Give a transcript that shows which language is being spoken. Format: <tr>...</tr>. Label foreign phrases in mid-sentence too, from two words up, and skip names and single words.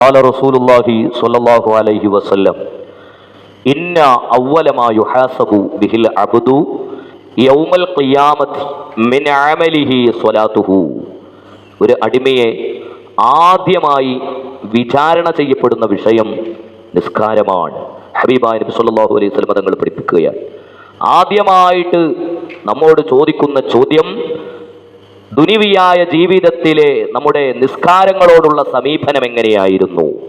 <ar>قال رسول الله صلى الله عليه وسلم إن أول ما يحاسب به العبد يوم القيامة من عمله صلاته.</ar> <ml>ഒരു അടിമയെ ആദ്യമായി വിചാരണ ചെയ്യപ്പെടുന്ന വിഷയം നിസ്കാരമാണ്. ഹബീബായ നബി</ml> <ar>صلى الله عليه وسلم</ar> <ml>തങ്ങൾ പഠിപ്പിക്കുകയാണ്. ആദ്യമായിട്ട് നമ്മോട് ചോദിക്കുന്ന ചോദ്യം ദുനിവിയായ ജീവിതത്തിലെ നമ്മുടെ നിസ്കാരങ്ങളോടുള്ള സമീപനം എങ്ങനെയായിരുന്നു.</ml>